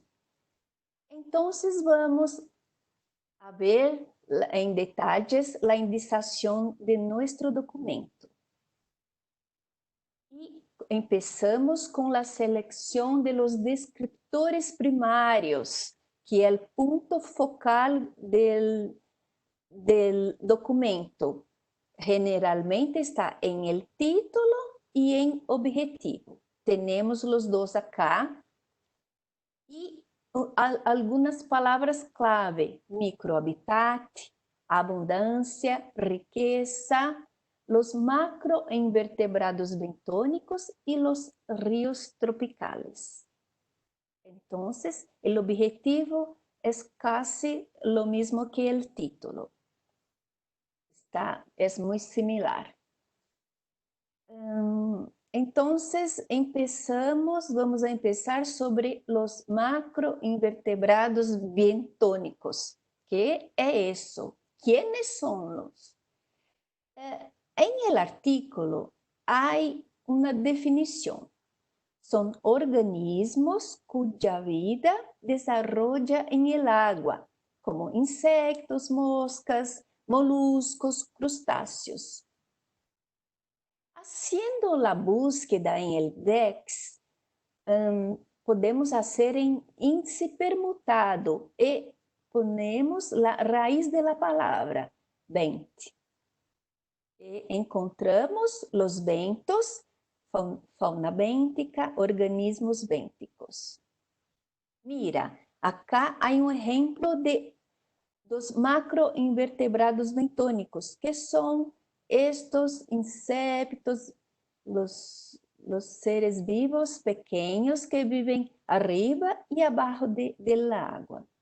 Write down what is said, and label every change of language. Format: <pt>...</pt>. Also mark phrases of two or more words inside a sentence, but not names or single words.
<pt>Então,</pt> <es>vamos a ver</es> <pt>em detalhes a indicação de nosso documento. E começamos com a seleção</pt> <es>de los descriptores</es> <pt>primários, que é o ponto focal del documento. Generalmente está</pt> <es>em el título</es> <pt>e em objetivo. Temos os dois acá. E algumas palavras clave: microhabitat, abundância, riqueza,</pt> <es>los macroinvertebrados bentônicos e los ríos tropicales.</es> <pt>Então, o objetivo é</pt> <es>casi lo mismo</es> <pt>que o título. É muito similar. Então,</pt> <es>vamos a empezar</es> <pt>sobre os macroinvertebrados bentônicos. Que é isso?</pt> <es>¿Quiénes são</es> <pt>os?</pt> <es>Em el artículo</es> <pt>há uma definição. São organismos cuja vida desarrolla</pt> <es>em el agua,</es> <pt>como insectos, moscas, moluscos, crustáceos.</pt> <es>Haciendo la búsqueda en el DEX, podemos hacer en índice permutado y ponemos la raíz de la palabra, 20. Y encontramos los bentos, fauna bêntica, organismos bênticos. Mira, acá</es> <pt>há um exemplo dos macroinvertebrados bentônicos, que são estes insectos, os seres vivos pequenos que vivem arriba e abaixo da água.</pt>